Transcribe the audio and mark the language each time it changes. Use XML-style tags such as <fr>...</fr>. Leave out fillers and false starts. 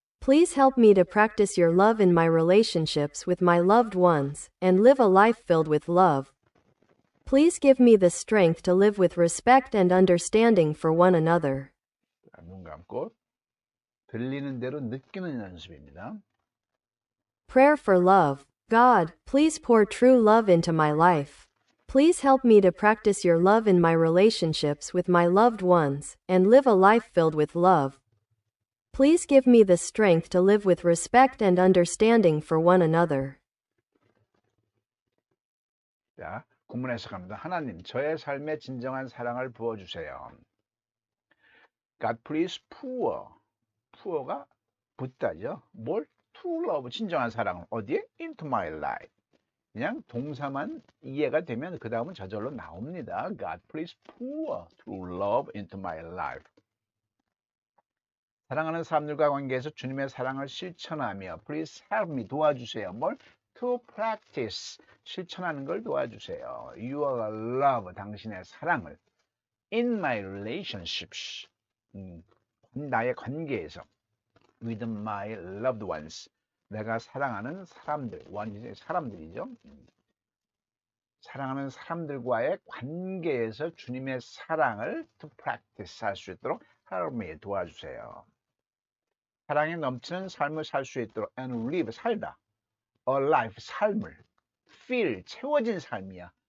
<en>Please help me to practice your love in my relationships with my loved ones, and live a life filled with love. Please give me the strength to live with respect and understanding for one another.</en> <ko>자, 눈 감고 들리는 대로 느끼는 연습입니다.</ko> <en>Prayer for love. God, please pour true love into my life. Please help me to practice your love in my relationships with my loved ones, and live a life filled with love. Please give me the strength to live with respect and understanding for one another.</en> <ko>자, 구문 해석합니다. 하나님, 저의 삶에 진정한 사랑을 부어주세요.</ko> <en>God, please pour. pour가</en> <ko>붓다죠. 뭘?</ko> <en>true love,</en> <ko>진정한 사랑을 어디에?</ko> <en>into my life.</en> <ko>그냥 동사만 이해가 되면 그 다음은 저절로 나옵니다.</ko> <en>God, please pour true love into my life.</en> <ko>사랑하는 사람들과 관계에서 주님의 사랑을 실천하며</ko> <en>Please help me,</en> <ko>도와주세요. 뭘?</ko> <en>To practice,</en> <ko>실천하는 걸 도와주세요.</ko> <en>Your love,</en> <ko>당신의 사랑을</ko> <en>In my relationships,</en> <ko>나의 관계에서</ko> <en>With my loved ones,</en> <ko>내가 사랑하는 사람들, 사람들이죠. 사랑하는 사람들과의 관계에서 주님의 사랑을</ko> <en>to practice</en> <ko>할 수 있도록</ko> <en>help me,</en> <ko>도와주세요. 사랑에 넘치는 삶을 살 수 있도록</ko> <en>and live,</en> <ko>살다.</ko> <en>A life,</en> <ko>삶을. fill, 채워진 삶이야.</ko>